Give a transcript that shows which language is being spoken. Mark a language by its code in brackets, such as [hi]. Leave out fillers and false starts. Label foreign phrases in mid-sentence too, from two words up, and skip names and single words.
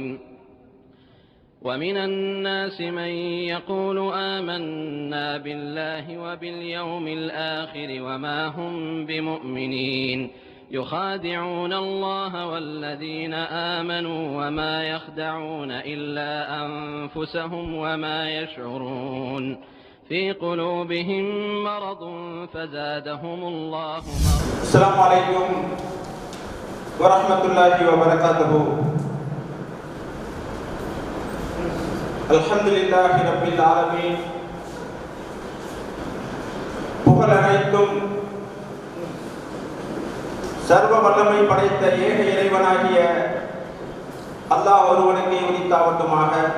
[ar] ومن الناس من يقول آمنا بالله وباليوم الآخر وما هم بمؤمنين يخادعون الله والذين آمنوا وما يخدعون إلا أنفسهم وما يشعرون في قلوبهم مرض فزادهم الله مرضا. السلام عليكم ورحمة الله وبركاته. الحمد لله رب العالمين. [ta] புகழ் அனைத்தும் சர்வ வல்லமை படைத்த ஏக இறைவனாகிய அல்லாஹ் ஒருவனுக்கு உரித்தாவட்டுமாக.